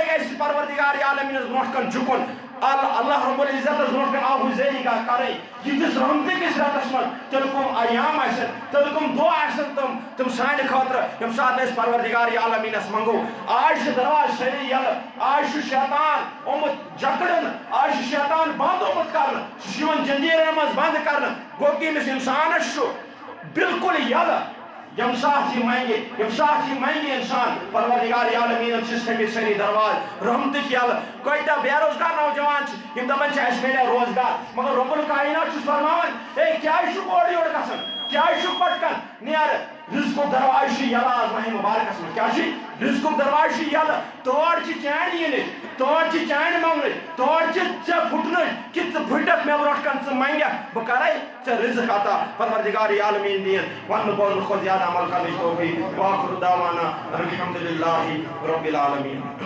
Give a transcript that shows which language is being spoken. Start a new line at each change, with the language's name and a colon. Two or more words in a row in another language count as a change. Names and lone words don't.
Kashmiri: گژھِ پروردگار عالمینس برونٛٹھ کن جُکُن اللہ رب العزتس برونٛٹھ کن آہوزٲری کرٕنۍ یِتھِس رحمتٕکِس رٮ۪تس منٛز تیٚلہِ کٕم ایام آسن تیٚلہِ کٕم دۄہ آسن تِم سانہِ خٲطرٕ ییٚمہِ ساتہٕ أسۍ پروردگار عالمینس منٛگو آز چھِ درواز سٲری یلہٕ آز چھُ شیطان آمُت جکڑن آز چھُ شیطان بنٛد آمُت کرنہٕ سُہ چھُ یِوان جنجیٖرن منٛز بنٛد کرنہٕ گوٚو کہ أمِس انسانس چھُ بالکل یلہٕ یم ساتھ ہی منگے انسان پروردگار عالمین چھس تھمت ساری دروازٕ رحمتٕکۍ یلہٕ کۭتیاہ بے روزگار نوجوان چھِ یم دپان چھِ اَسہِ میلہِ روزگار مگر رب الکائنات چھُس فرماوان اے کیٛازِ چھُکھ اورٕ یورٕ گژھان کیٛازِ چھُکھ پتہٕ کن نیر رزقُک دروازٕ چھُ یلہٕ آز ماہ مبارکس منٛز کیٛاہ چھِ رزقُک دروازٕ چھُ یلہٕ تور چھِ چانہِ یِنٕچ تور چھِ چانہِ منٛگنٕچ تور چھِ ژےٚ پھُٹنٕچ کہ ژٕ پھٕٹکھ مےٚ برونٛٹھ کن ژٕ منگکھ بہٕ کرے ژےٚ رزق عطا پروردگار عالمین دِیِن وننہٕ بولنہٕ کھۄتہٕ زیادٕ عمل کرنٕچ توفیق
Arabic: وآخر دعوانا الحمدللہ رب العالمین